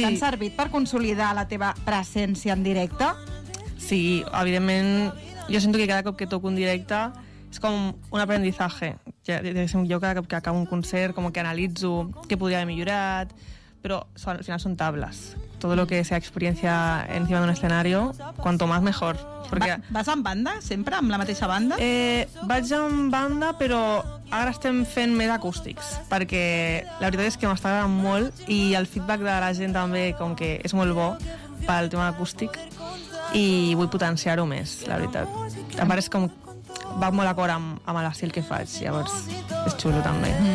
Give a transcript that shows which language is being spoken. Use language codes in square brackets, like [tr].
[ca] T'han servit per consolidar la teva presència en directe? Sí, evidentment... Jo sento que cada cop que toco un directe és com un aprendizatge. Jo cada cop que acabo un concert com que analitzo què podria haver millorat, però al final són tables. [es] Todo lo que sea experiencia encima d'un escenario, cuanto más mejor. Porque... [ca] Vas amb banda, sempre? Amb la mateixa banda? Vaig amb banda, però ara estem fent més acústics, perquè la veritat és que m'està agradant molt i el feedback de la gent també com que és molt bo pel tema acústic. I vull potenciar-ho més, la veritat. A part, és com... Va molt a cor amb l'estil que faig, llavors és xulo també.